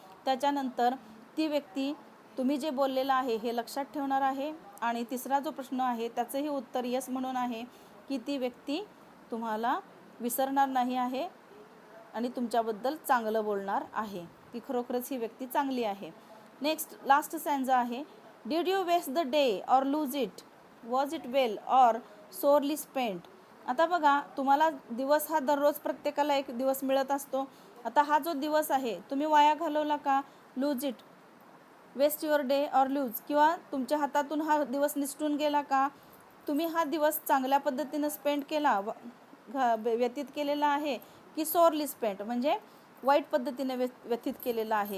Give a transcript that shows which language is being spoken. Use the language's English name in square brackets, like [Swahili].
[Marathi] त्याच्यानंतर ती व्यक्ती तुम्ही जे बोललेलं आहे हे लक्षात ठेवणार आहे. आणि तिसरा जो प्रश्न आहे त्याचंही उत्तर यस म्हणून आहे की ती व्यक्ती तुम्हाला विसरणार नाही आहे आणि तुमच्याबद्दल चांगलं बोलणार आहे, की खरोखरच ही व्यक्ती चांगली आहे. [English] Next last stanza आहे. Did you waste the day or lose it, was it well or sorely spent. [Marathi] आता बघा, तुम्हाला दिवस हा दररोज प्रत्येकाला एक दिवस मिळत असतो. आता हा जो दिवस आहे तुम्ही वाया घालवला का, [English] lose it, waste your day or lose, [Marathi] किंवा तुमच्या हातातून हा दिवस निसटून गेला का, तुम्ही हा दिवस चांगल्या पद्धतीनं स्पेंड केला, व्यतीत केलेला आहे, की [English] sorely spent [Marathi] म्हणजे वाईट पद्धतीने व्यतीत केलेला आहे.